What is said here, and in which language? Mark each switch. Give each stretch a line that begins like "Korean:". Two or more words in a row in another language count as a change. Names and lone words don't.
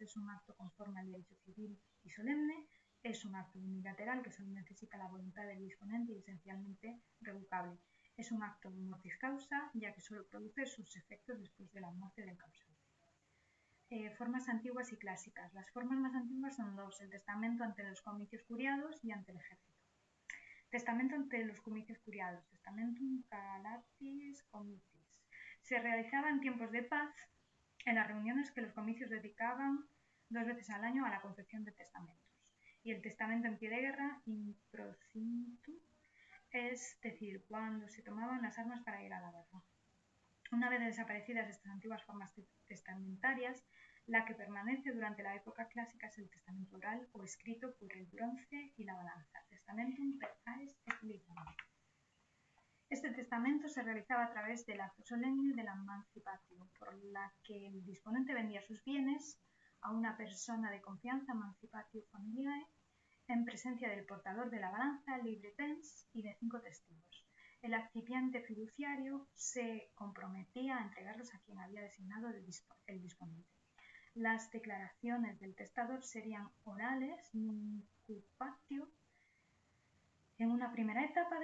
Spanish: Es un acto conforme al derecho civil y solemne, es un acto unilateral que solo necesita la voluntad del disponente y esencialmente revocable. Es un acto
Latin: mortis causa,
Spanish: ya que solo produce sus efectos después de la muerte del causante. Formas antiguas y clásicas. Las formas más antiguas son dos: el testamento ante los comicios curiados y ante el ejército. Testamento ante los comicios curiados.
Latin: Testamentum calatis comitis.
Spanish: Se realizaba en tiempos de paz, en las reuniones que los comicios dedicaban 2 veces al año a la confección de testamentos. Y el testamento en pie de guerra,
Latin: in procintu,
Spanish: es decir, cuando se tomaban las armas para ir a la guerra. Una vez desaparecidas estas antiguas formas testamentarias, la que permanece durante la época clásica es el testamento oral o escrito por el bronce y la balanza.
Latin: Testamentum per aes et lignum.
Spanish: Este testamento se realizaba a través del acto solemne de la emancipatio, por la que el disponente vendía sus bienes a una persona de confianza,
Latin: emancipatio familiae,
Spanish: en presencia del portador de la balanza, libretens, y de 5 testigos. El accipiente fiduciario se comprometía a entregarlos a quien había designado el disponente. Las declaraciones del testador serían orales, nuncupatio, en una primera etapa.